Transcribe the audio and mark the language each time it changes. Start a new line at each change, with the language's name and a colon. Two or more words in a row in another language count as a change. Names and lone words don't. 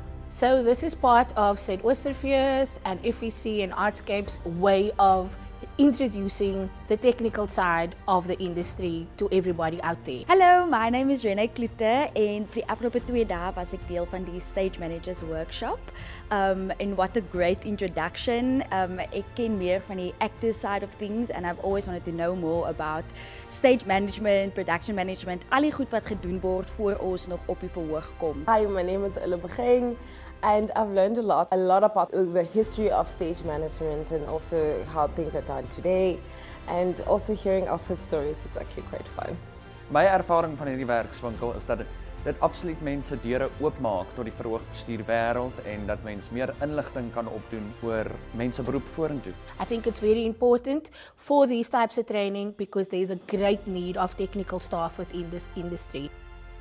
English: So this is part of St. Oosterfees and FEC and Artscape's way of introducing the technical side of the industry to everybody out there.
Afrikaans: Hallo,
English: my name is
Afrikaans: Renee Kloete en vir die afgelope 2 dae was ek deel van die Stage Managers Workshop.
English: And what a great introduction.
Afrikaans: Ek ken meer van die
English: actor side of things and I've always wanted to know more about stage management, production management,
Afrikaans: al die goed wat gedoen word voor ons nog op die verhoog kom.
English: Hi, my name is Ulla Begeng. And I've learned a lot about the history of stage management and also how things are done today. And also hearing office stories is actually quite fun.
Afrikaans: My ervaring van hierdie werkswinkel is dat dit absoluut mense deure oopmaak tot die verhoogbestuur wêreld en dat mens meer inligting kan opdoen oor mense beroep vorentoe.
English: I think it's very important for these types of training because there's a great need of technical staff within this industry.